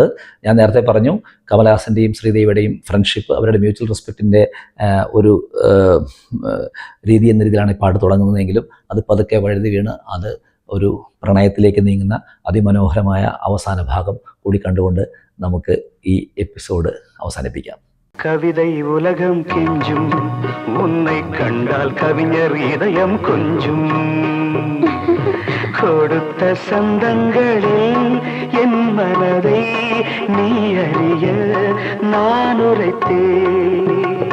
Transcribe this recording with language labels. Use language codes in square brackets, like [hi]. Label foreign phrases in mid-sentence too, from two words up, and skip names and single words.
[ml] ഞാൻ നേരത്തെ പറഞ്ഞു കമലഹാസൻ്റെയും ശ്രീദേവിയുടെയും ഫ്രണ്ട്ഷിപ്പ്, അവരുടെ [en] mutual respectിൻ്റെ [ml] ഒരു രീതി എന്ന രീതിയിലാണ് ഈ പാട്ട് തുടങ്ങുന്നതെങ്കിലും അത് പതുക്കെ വഴുതി വീണ് അത് ഒരു പ്രണയത്തിലേക്ക് നീങ്ങുന്ന അതിമനോഹരമായ അവസാന ഭാഗം കൂടി കണ്ടുകൊണ്ട് നമുക്ക് ഈ എപ്പിസോഡ് അവസാനിപ്പിക്കാം. [ta] கவிதை உலகம் கெஞ்சும் உன்னை கண்டால் கவிஞர் இதயம் கொஞ்சும் கொடுத்த சந்தங்களில் என் மனதை நீ அறிய நான் உரைத்தேன்.